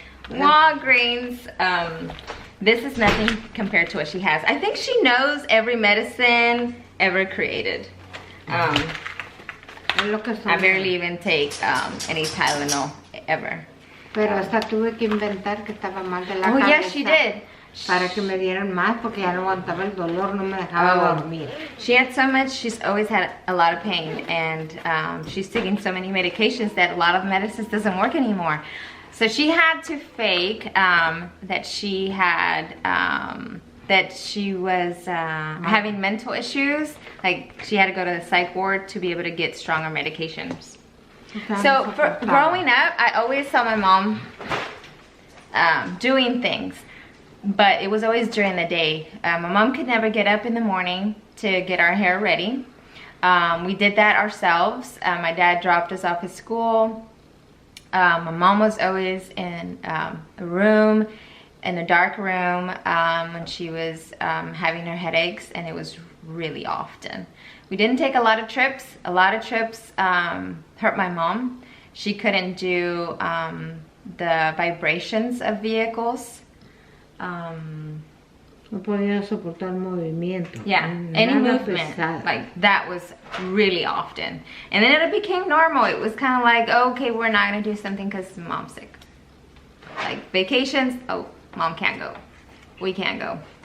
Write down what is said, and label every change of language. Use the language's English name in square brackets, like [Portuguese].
[English] Walgreens. This is nothing compared to what she has. I think she knows every medicine ever created. I barely even take any Tylenol ever. [Spanish] Pero hasta tuve que inventar que estaba mal de la cabeza. [English] Oh, yes, she did. [Spanish] Para que me dieran más porque ya no aguantaba el dolor, no me dejaba dormir. [English] She had so much, she's always had a lot of pain, and she's taking so many medications that a lot of medicines doesn't work anymore. So she had to fake that she had, that she was having mental issues. Like she had to go to the psych ward to be able to get stronger medications. So for growing up, I always saw my mom doing things, but it was always during the day. My mom could never get up in the morning to get our hair ready. We did that ourselves. My dad dropped us off at school. My mom was always in a room, in a dark room, when she was having her headaches, and it was really often. We didn't take a lot of trips. A lot of trips hurt my mom. She couldn't do the vibrations of vehicles. [Spanish] No podía soportar movimiento. [English] Yeah, any movement, like that was really often. And then it became normal. It was kind of like, oh, okay, we're not gonna do something because mom's sick. Like vacations, oh, mom can't go. We can't go.